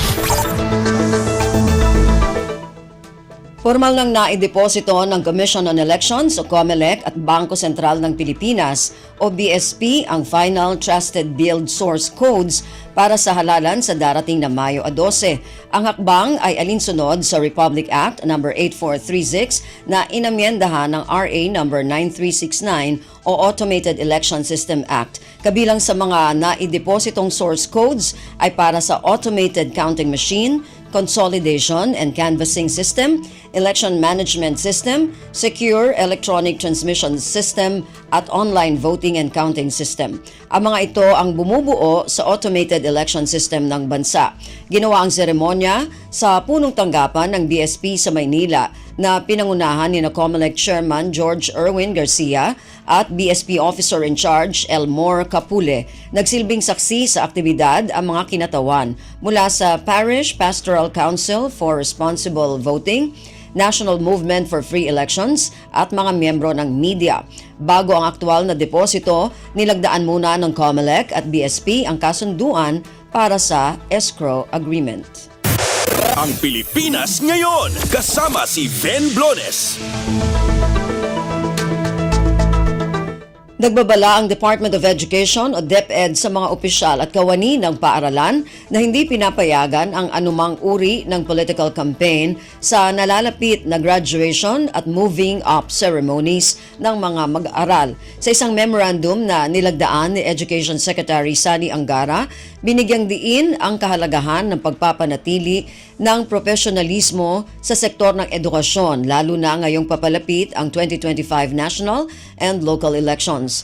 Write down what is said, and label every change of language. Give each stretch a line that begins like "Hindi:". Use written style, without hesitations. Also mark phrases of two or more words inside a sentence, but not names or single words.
Filipino: Formal nang naideposito ng Commission on Elections o COMELEC at Bangko Sentral ng Pilipinas o BSP ang
English: Final Trusted Build Source Codes
Filipino: para sa halalan sa darating na Mayo 12. Ang hakbang ay alinsunod sa Republic Act No. 8436 na inamyendahan ng RA No. 9369 o Automated Election System Act. Kabilang sa mga naidepositong
English: source codes
Filipino: ay para sa Automated Counting Machine, Consolidation and Canvassing System, Election Management System, Secure Electronic Transmission System at Online Voting and Counting System. Ang mga ito ang bumubuo sa Automated Election System ng bansa. Ginawa ang seremonya sa punong tanggapan ng BSP sa Maynila na pinangunahan ni COMELEC Chairman George Erwin Garcia at BSP
English: Officer in Charge
Filipino: Elmore Capule. Nagsilbing saksi sa aktibidad ang mga kinatawan mula sa Parish Pastoral Council for Responsible Voting, National Movement for Free Elections at mga miyembro ng media. Bago ang aktual na deposito, nilagdaan muna ng COMELEC at BSP ang kasunduan para sa
English: escrow agreement.
Filipino: Ang Pilipinas ngayon, kasama si Ben Blones. Nagbabala ang Department of Education o DepEd sa mga opisyal at kawani ng paaralan na hindi pinapayagan ang anumang uri ng
English: political campaign
Filipino: sa nalalapit na graduation at
English: moving up ceremonies
Filipino: ng mga mag-aaral. Sa isang memorandum na nilagdaan ni Education Secretary Sani Angara, binigyang diin ang kahalagahan ng pagpapanatili ng profesionalismo sa sektor ng edukasyon, lalo na ngayong papalapit ang 2025
English: national and local elections.